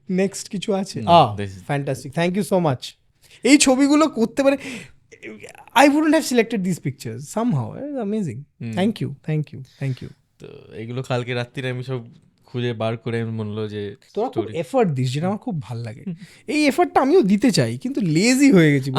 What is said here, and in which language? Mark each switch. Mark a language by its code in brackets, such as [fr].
[bn] Next কিছু আছে? [en] Fantastic, thank you so much. [bn] এই ছবিগুলো করতে পারে, [en] I wouldn't have selected these pictures somehow. It's amazing. Thank you. [bn] তো এগুলো কালকে রাত্রিরে আমি সব খুঁজে বার করে আমি মনে হলো যে তোরা খুব এফর্ট দিস, যেটা আমার খুব ভালো লাগে। এই এফর্টটা আমিও দিতে চাই, কিন্তু লেজি হয়ে গেছি।